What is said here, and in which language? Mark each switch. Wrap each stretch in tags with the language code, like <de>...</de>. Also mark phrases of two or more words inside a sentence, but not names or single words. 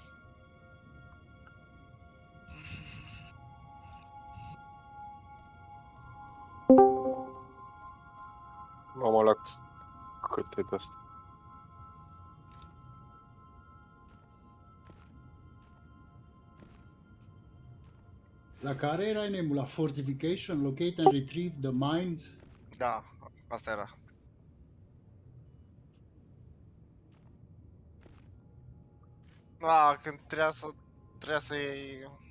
<ro>Mamă, la cât e de asta? La care erai, Nemu? La Fortification?</ro> <en>Locate and retrieve the mines?</en> <ro>Da, asta era. Când trebuia să iei...</ro>